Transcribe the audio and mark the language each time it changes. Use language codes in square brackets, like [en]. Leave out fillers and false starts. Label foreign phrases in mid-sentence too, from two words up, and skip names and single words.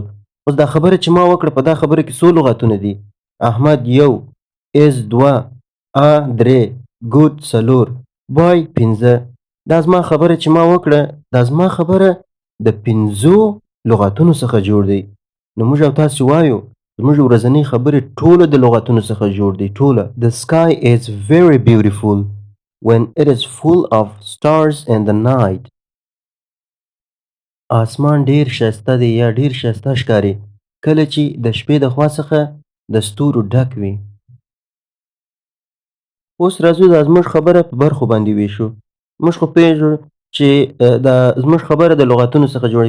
[ps] اوس دا خبره چې ما وکړه په دا خبره کې څو لغتونه دي؟ احمد یو، is دوه، درې، ګوډ څلور، بای پنځه. دا زما خبره چې ما وکړه دا زما خبره د 5 لغتونو څخه جوړ دی. نو موږ او تاسې وایو زموږ ورځنۍ خبرې ټوله د لغتونو څخه جوړ دی. ټوله. [en] The sky is very beautiful when it is full of stars in the night. [ps] آسمان ډیر ښایسته دی یا ډیر ښایسته ښکاري کله چې د شپې د خوا څخه د ستورو ډک وي. اوس راځو دا زموږ خبره په برخو باندې ویشو. موږ خو پوهېږو چې دا زموږ خبره د لغتونو څخه جوړه.